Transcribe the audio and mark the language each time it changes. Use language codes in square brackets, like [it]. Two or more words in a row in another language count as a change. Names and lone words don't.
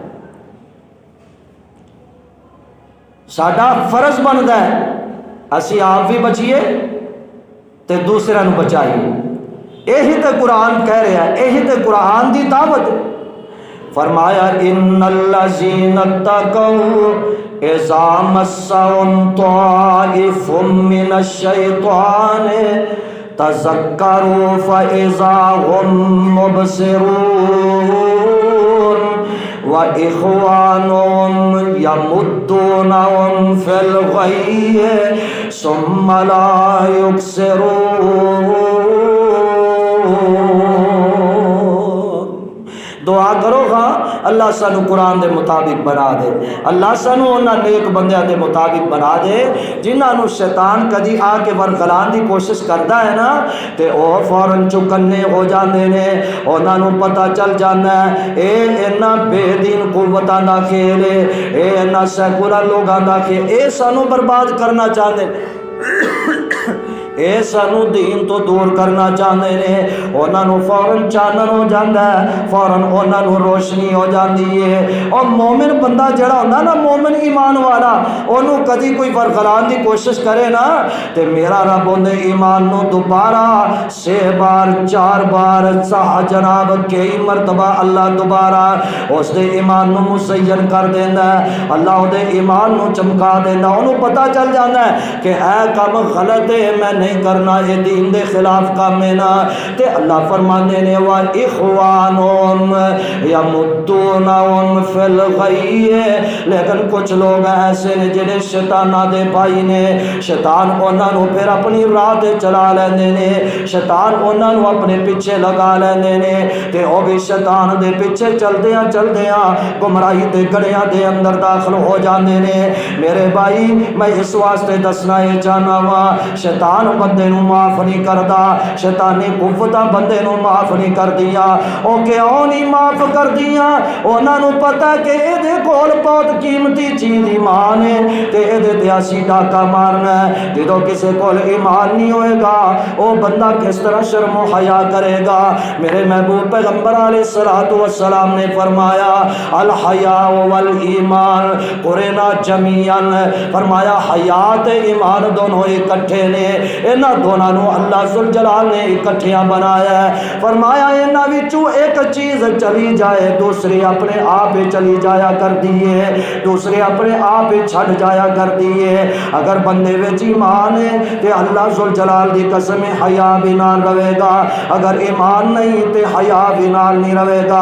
[pa] ساڈا فرض بنتا ہے اسی آپ بھی بچیے تے دوسرے نو بچائیے، یہی تے قرآن کہہ رہا ہے، یہی تے قرآن دی دعوت ہے۔ [ar] فرمایا ان الذین اتقوا اذا مسهم طائف من الشیطان تذکروا فاذا هم مبصرون وإخوانهم يمدونهم في الغي ثم لا يقصرون۔ [pa] دعا کرو ہاں اللہ سانو قرآن دے مطابق بنا دے، اللہ سانو انہاں نیک بندیاں دے مطابق بنا دے جنہاں نو شیطان کدی آ کے ورگلان دی کوشش کردا ہے نا تے او فوراً چکنے ہو جاندے نے، انہاں نو پتہ چل جاندا ہے اے انہاں بے دین قوتاں دا کھیل ہے، اے انہاں سیکولر لوگاں دا کھیل، اے سانو برباد کرنا چاہندے اے سانو دین تو دور کرنا چاہتے ہیں، انہاں نو فوراً چانن ہو جاندہ ہے، فوراً انہاں نو روشنی ہو جاندی ہے۔ اور مومن بندہ جڑا ہوندہ نا، مومن ایمان والا، انہوں کدی کوئی ورگلان دی کوشش کرے نا تے میرا رب اندے ایمان نو دوبارہ 6 بار 4 بار جناب کئی مرتبہ اللہ دوبارہ اس دے ایمان نو مزین کر دیندہ ہے، اللہ دے ایمان نو چمکا دیندہ، انہوں پتہ چل جاندہ ہے کہ اے کام غلط ہے، میں نہیں کرنا، یہ دین دے خلاف کام ہے نا، تے اللہ فرمانے نے وَإِخْوَانُهُمْ [ar] يَمُدُّونَهُمْ فِي الْغَيِّ، [pa] لیکن کچھ لوگ ایسے نے جنہیں شیطانہ دے بھائی نے، شیطان انہاں نو پھر اپنی راہ تے چلا لیندے نے، شیطان انہاں نو اپنے پیچھے لگا لیندے نے، تے او بھی شیطان دے پیچھے چلدیاں چلدیاں گمراہی دے گڑیاں دے اندر داخل ہو جاندے نے۔ میرے بھائی میں اس واسطے دسنا یہ چاہنا وا، شیطان بندے نو معاف نہیں کردا، شیطانی قوتاں بندے نو معاف نہیں کردیاں، او کیوں نہیں معاف کردیاں؟ انہاں نو پتہ کہ اے دے کول بہت قیمتی چیز ایمان ہے تے اے دے تے اسی ڈاکا مارنا ہے، جدوں کسے کول ایمان نہیں ہوئے گا او بندہ کس طرح شرم و حیا کرے گا؟ میرے محبوب پیغمبر [ar] علیہ الصلوۃ والسلام [pa] نے فرمایا [ar] الحیاء والایمان قرنا جمیعا، [pa] فرمایا حیات ایمان دونوں اکٹھے نے، انہاں دونوں نو اللہ ذوالجلال نے اکٹھیاں بنایا ہے، فرمایا انہاں وچوں ایک چیز چلی جائے دوسری اپنے آپ چلی جایا کر دیئے، دوسرے اپنے آپ چھڑ جایا کر دیئے۔ اگر بندے وچ ایمان ہے تے اللہ ذوالجلال دی قسم حیا بھی نال رہے گا، اگر ایمان نہیں تے حیا بھی نال نہیں رہے گا۔